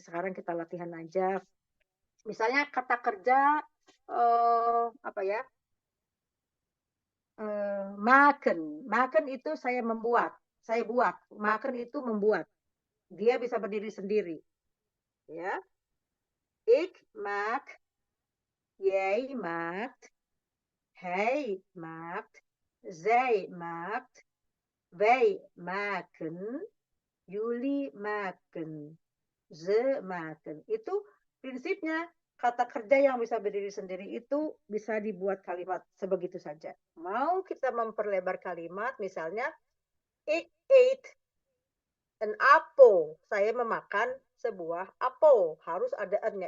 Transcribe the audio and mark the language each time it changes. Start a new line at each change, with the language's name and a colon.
Indonesian: Sekarang kita latihan aja. Misalnya kata kerja apa ya? Maken. Maken itu saya membuat, saya buat. Maken itu membuat. Dia bisa berdiri sendiri. Ya.
Dutch: Ik maak, jij maakt, hij maakt, zij maakt, wij maken, jullie maken, ze maken.
Indonesian: Itu prinsipnya. Kata kerja yang bisa berdiri sendiri itu bisa dibuat kalimat sebegitu saja. Mau kita memperlebar kalimat, misalnya,
English: ik eet an apple.
Indonesian: Saya memakan sebuah apel. Harus ada an-nya.